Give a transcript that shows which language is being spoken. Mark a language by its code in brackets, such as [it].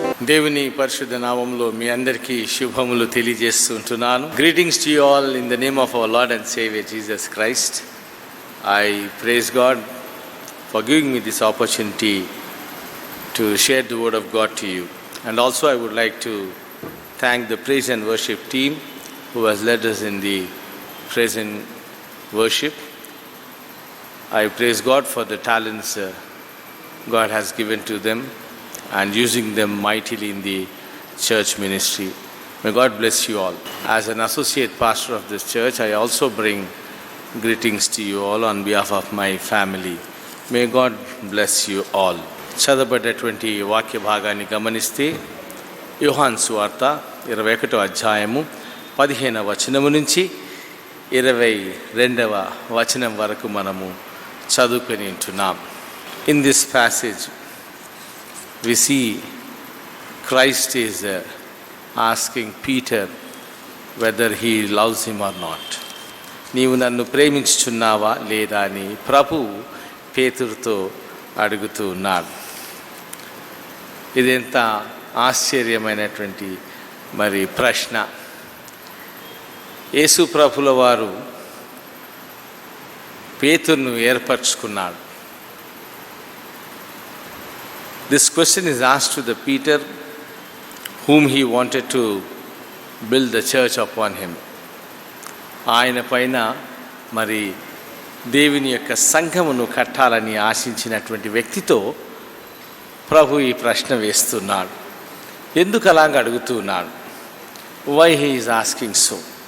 [te] దేవుని పరిశుద్ధ నామములో మీ అందరికీ శుభములు తెలియజేస్తుంటున్నాను. [en] Greetings to you all in the name of our lord and saviour Jesus Christ. I praise God for giving me this opportunity to share the word of God to you. And also I would like to thank the praise and worship team who has led us in the praise and worship. I praise God for the talents God has given to them and using them mightily in the church ministry. May God bless you all. As an associate pastor of this church, I also bring greetings to you all on behalf of my family. May God bless you all. [te] చదవబడ్డటువంటి వాక్య భాగాన్ని గమనిస్తే యోహాను సువార్త 21వ అధ్యాయము 15వ వచనము నుంచి 22వ వచనం వరకు మనము చదువుకొని ఉంటున్నాం. [en] In this passage we see Christ is asking Peter whether he loves him or not. [te] నీవు నన్ను ప్రేమించుచున్నావా లేదా అని ప్రభు పేతురుతో అడుగుతూ ఉన్నాడు. ఇదెంత ఆశ్చర్యమైనటువంటి మరి ప్రశ్న. యేసు ప్రభుల వారు పేతురును ఏర్పరచుకున్నాడు. [en] This question is asked to the Peter whom he wanted to build the church upon him. [te] ఆయన పైన మరి దేవుని యొక్క సంఘమును కట్టాలని ఆశించినటువంటి వ్యక్తితో ప్రభు ఈ ప్రశ్న వేస్తున్నాడు. ఎందుకు అలాగ అడుగుతున్నాడు? [en] Why he is asking so?